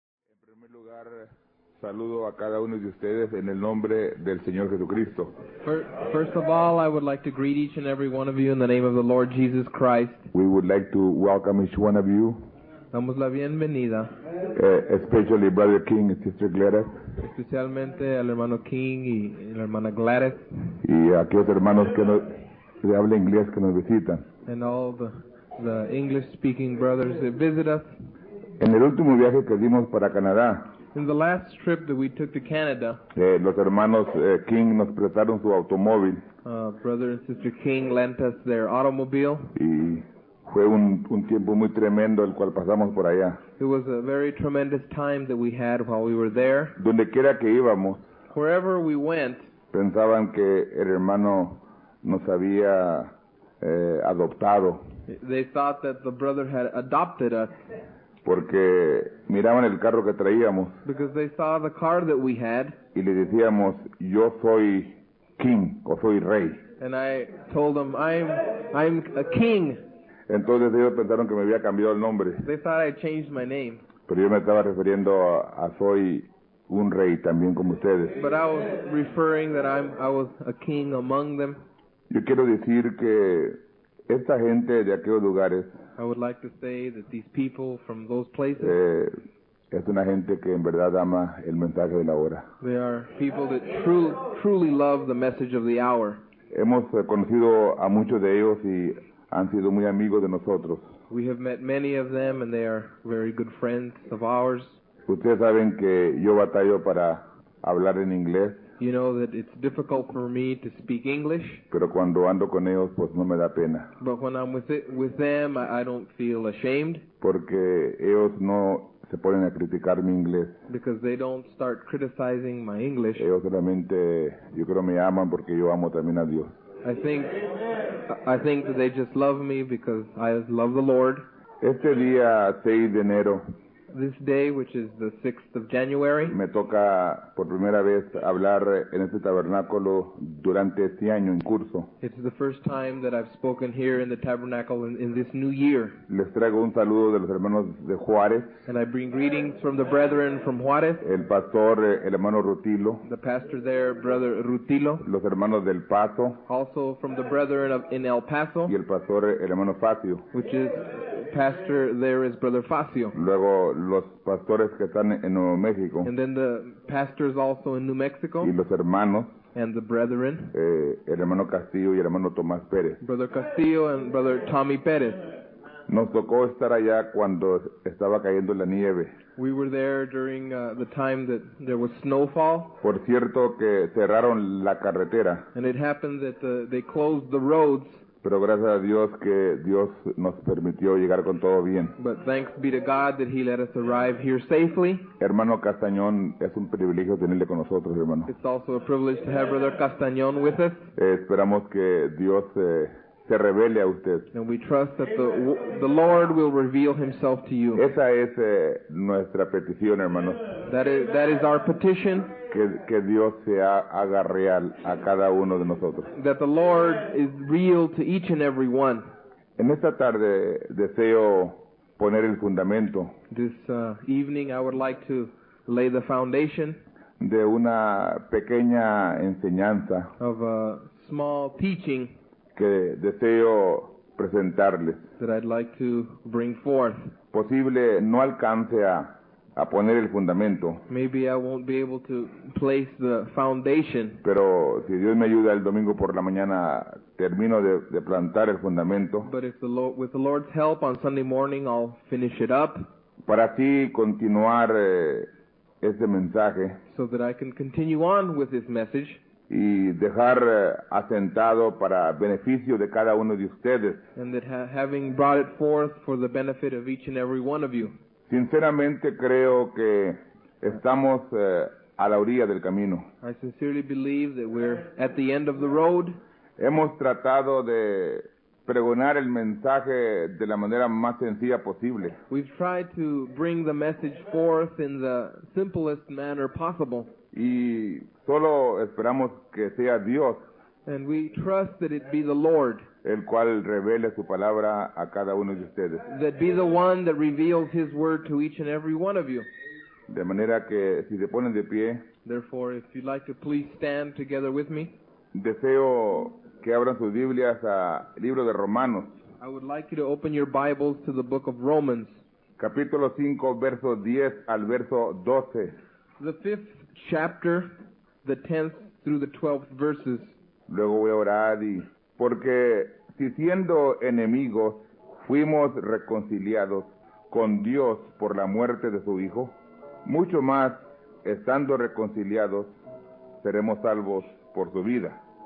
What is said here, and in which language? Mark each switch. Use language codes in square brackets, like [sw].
[es] En primer lugar, saludo a cada uno de ustedes en el nombre del Señor Jesucristo. [en] First of all, I would like to greet each and every one of you in the name of the Lord Jesus Christ. We would like to welcome each one of you, [es] Damos la bienvenida [en] especially Brother King and Sister Gladys, [es] especialmente al hermano King y la hermana Gladys y a aquellos hermanos que hablan inglés que nos visitan. [en] and all the English-speaking brothers that visit us. [es] En el último viaje que dimos para Canadá, [en] In the last trip that we took to Canada, [es] los hermanos King nos prestaron su automóvil [en] Brother and Sister King lent us their automobile. [es] y fue un tiempo muy tremendo el cual pasamos por allá. [en] It was a very tremendous time that we had while we were there. [es] Donde quiera que íbamos, [en] Wherever we went, [es] pensaban que el hermano nos había adoptado, [en] they thought that the brother had adopted us [es] porque miraban el carro que traíamos [en] because they saw the car that we had. [es] y le decíamos, yo soy king o soy rey. [en] And I told them, I'm a king. [es] Entonces ellos pensaron que me había cambiado el nombre, [en] They thought I changed my name. [es] pero yo me estaba refiriendo a soy un rey también como ustedes. [en] But I was referring that I was a king among them. [es] Yo quiero decir que esta gente de aquellos lugares [en] I would like to say that these people from those places, [es] es una gente que en verdad ama el mensaje de la hora. [en] they are people that truly love the message of the hour. [es] Hemos conocido a muchos de ellos y han sido muy amigos de nosotros. [en] We have met many of them and they are very good friends of ours. [es] Ustedes saben que yo batallo para hablar en inglés, [en] You know that it's difficult for me to speak English, [es] pero cuando ando con ellos pues no me da pena, [en] but when I'm with them, I don't feel ashamed [es] porque ellos no se ponen a criticar mi inglés. [en] because they don't start criticizing my English. [es] Ellos solamente, yo creo, me aman porque yo amo también a Dios. [en] I think that they just love me because I love the Lord. [es] Este día 6 de enero [en] This day, which is the 6th of January, [es] me toca por primera vez hablar en este tabernáculo durante este año en curso. [en] it's the first time that I've spoken here in the tabernacle in this new year. [es] Les traigo un saludo de los hermanos de Juárez, [en] And I bring greetings from the brethren from Juarez, [es] el pastor, el hermano Rutilo, [en] the pastor there, Brother Rutilo, [es] los hermanos del Paso [en] also from the brethren in El Paso, [es] y el pastor, el hermano Facio. [en] which is pastor there is Brother Facio. [es] luego los pastores que están en Nuevo México [en] And then the pastors also in New Mexico, [es] y los hermanos, [en] and the brethren, [es] el hermano Castillo y el hermano Tomás Pérez. [en] Brother Castillo and Brother Tommy Perez. [es] Nos tocó estar allá cuando estaba cayendo la nieve. [en] We were there during the time that there was snowfall, [es] Por cierto que cerraron la carretera, [en] and it happened that they closed the roads, [es] pero gracias a Dios que Dios nos permitió llegar con todo bien. [en] but thanks be to God that He let us arrive here safely. [es] Hermano Castañón, es un privilegio tenerle con nosotros, hermano. [en] It's also a privilege to have Brother Castañón with us, [es] Esperamos que Dios se revele a usted. [en] and we trust that the Lord will reveal Himself to you. [es] Esa es nuestra petición, hermanos, [en] That is our petition, [es] que Dios se haga real a cada uno de nosotros. [en] that the Lord is real to each and every one. [es] En esta tarde deseo poner el fundamento [en] This evening I would like to lay the foundation [es] de una pequeña enseñanza [en] of a small teaching [es] que deseo presentarles. [en] that I'd like to bring forth. [es] Posible no alcance a poner el fundamento, [en] Maybe I won't be able to place the foundation, [es] pero si Dios me ayuda el domingo por la mañana termino de plantar el fundamento [en] but if with the Lord's help on Sunday morning I'll finish it up [es] para así continuar este mensaje [en] so that I can continue on with this message [es] y dejar asentado para beneficio de cada uno de ustedes. [en] and that having brought it forth for the benefit of each and every one of you. [es] Sinceramente creo que estamos a la orilla del camino. [en] I sincerely believe that we're at the end of the road. [es] Hemos tratado de pregonar el mensaje de la manera más sencilla posible. [en] We've tried to bring the message forth in the simplest manner possible, [es] Y solo esperamos que sea Dios [en] and we trust that it be the Lord, [es] el cual revele su palabra a cada uno de ustedes. [en] that be the one that reveals His word to each and every one of you. [es] De manera que si se ponen de pie, [en] Therefore, if you'd like to please stand together with me, [es] deseo que abran sus Biblias al libro de Romanos, [en] I would like you to open your Bibles to the book of Romans, [es] capítulo 5, verso 10 al verso 12. [en] the 5th chapter, the 10th through the 12th verses. [es] Luego voy a orar porque si siendo enemigos fuimos reconciliados con Dios por la muerte de su Hijo, mucho más estando reconciliados seremos salvos por su vida.